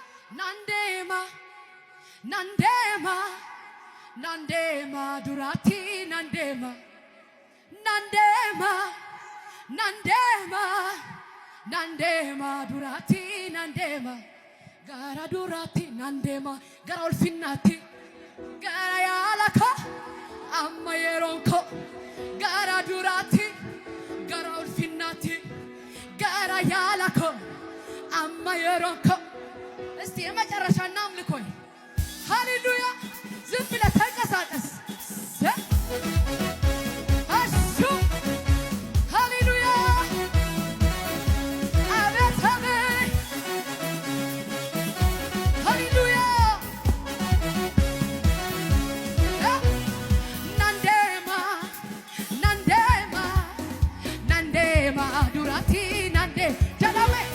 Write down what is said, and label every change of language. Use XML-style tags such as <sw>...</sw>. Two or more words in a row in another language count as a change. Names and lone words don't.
<om>Nandema, Nandema, Nandema, Durati, Nandema, Nandema, Nandema, Nandema, Durati, Nandema, Gara Durati, Nandema, Gara Olfinati, Gara Yalako, Amma Yeronko, Gara Durati, Gara Olfinati, Gara Yalako, Amma Yeronko.</om> <am>እስቲ የመጨረሻና አምልኮኝ ሃሌሉያ ዝም ብለህ ተንቀሳቀስ አሹ ሃሌሉያ አቤት አቤት ሃሌሉያ</am> <om>Nandema nandema nandema durati nande jalawe</om>